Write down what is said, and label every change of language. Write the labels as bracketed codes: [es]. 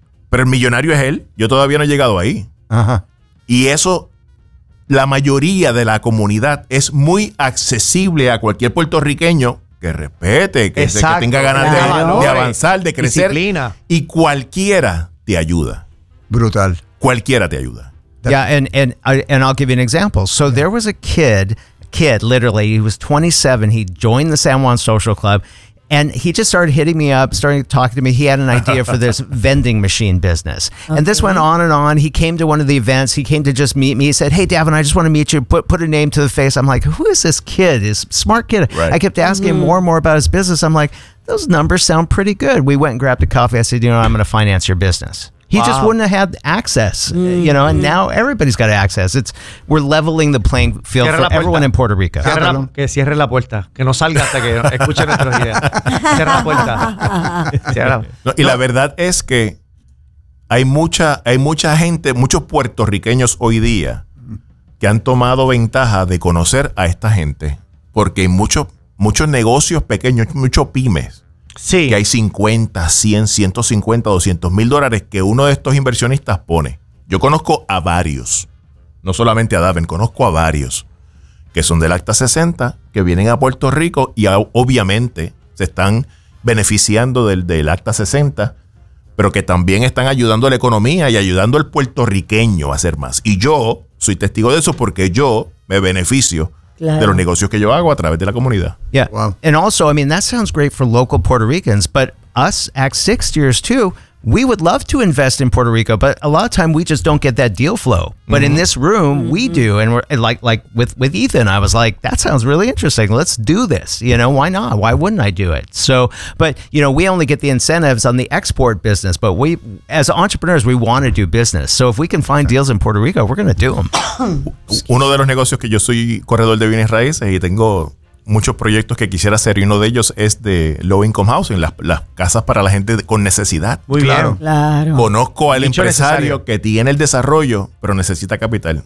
[es] Pero el millonario es él. Yo todavía no he llegado ahí. Ajá. Y eso... La mayoría de la comunidad es muy accesible a cualquier puertorriqueño que respete, que tenga ganas de avanzar, de crecer. Disciplina. Y cualquiera te ayuda. Brutal. Cualquiera te ayuda. [en] Yeah, and I'll give you an example. So there was a kid kid, literally. He was 27. He joined the San Juan Social Club. And he just started hitting me up, starting talking to me. He had an idea for this vending machine business. Okay. And this went on and on. He came to one of the events. He came to just meet me. He said, hey, Davin, I just want to meet you. Put a name to the face. I'm like, who is this kid? This smart kid. Right. I kept asking him more and more about his business. I'm like, those numbers sound pretty good. We went and grabbed a coffee. I said, you know, I'm going to finance your business. He just wouldn't have had access, you know, and now everybody's got access. We're leveling the playing field for everyone in Puerto Rico. [es] Que cierre la puerta. Que no salga hasta que escuche nuestras ideas. Cierre la puerta. Y la verdad es que hay mucha gente, muchos puertorriqueños hoy día que han tomado ventaja de conocer a esta gente. Porque hay muchos negocios pequeños, muchos pymes. Sí. Que hay 50, 100, 150, 200 mil dólares que uno de estos inversionistas pone. Yo conozco a varios, no solamente a Davin, conozco a varios que son del Acta 60, que vienen a Puerto Rico y obviamente se están beneficiando del Acta 60, pero que también están ayudando a la economía y ayudando al puertorriqueño a hacer más. Y yo soy testigo de eso porque yo me beneficio. Claro. De los negocios que yo hago a través de la comunidad. [en] Yeah. Wow. And also, I mean, that sounds great for local Puerto Ricans, but us Act 60ers too, we would love to invest in Puerto Rico, but a lot of time we just don't get that deal flow. But in this room, we do. And we're like with Ethan, I was like, that sounds really interesting. Let's do this. You know, why not? Why wouldn't I do it? So, but, you know, we only get the incentives on the export business. But we, as entrepreneurs, we want to do business. So if we can find deals in Puerto Rico, we're going to do them. [es] Uno de los negocios que yo soy corredor de bienes raíces y tengo muchos proyectos que quisiera hacer, y uno de ellos es de low income housing, las casas para la gente con necesidad. Muy claro. Bien. Claro. Conozco al Dicho empresario necesario. Que tiene el desarrollo, pero necesita capital.